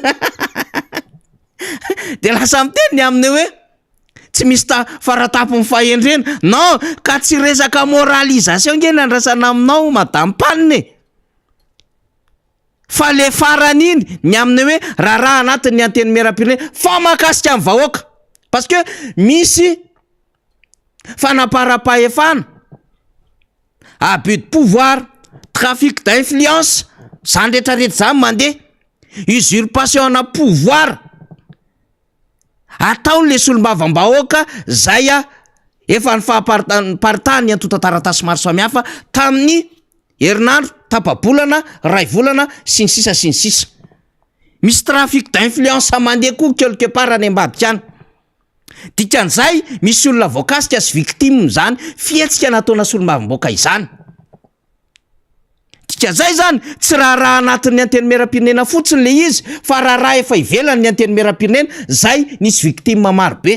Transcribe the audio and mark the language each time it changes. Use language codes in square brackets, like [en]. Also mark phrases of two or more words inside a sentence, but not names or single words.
[mg] De lasa miteny aminy hoe tsy misy faratapony fahendrena. Non, ka tsy resaka moralisation nge nandrasana aminao madame Panne. Fa le farany iny ny aminy hoe raha anatin'ny antenimieram-pirenena fa mahakasika amin'ny vahoaka. [fr] Parce que [mg] misy fanaparam-pahefana, [fr] abus de pouvoir, trafic d'influence, [mg] zany rehetrarehetra zany mandeha, usurpation na pouvoir ataon'le solombavambahoaka zay efa ny fahaparitany antota-taratasy maro samihafa tamin'ny herinandro, tapa-bolana, ray volana sy ny sisa sy ny sisa. Misy [fr] trafic d'influence [mg] mandeha koa [fr] quelque part [mg] any ambadika any. Dikan'izay misy olona voakasika sy victime zany fietsika nataona solombavambahoaka izany. Dikan'izay zany tsy raha anatin'ny antenimieram-pirenena fotsiny le izy fa raha efa ivelan'ny antenimieram-pirenena zay nisy victime maro be.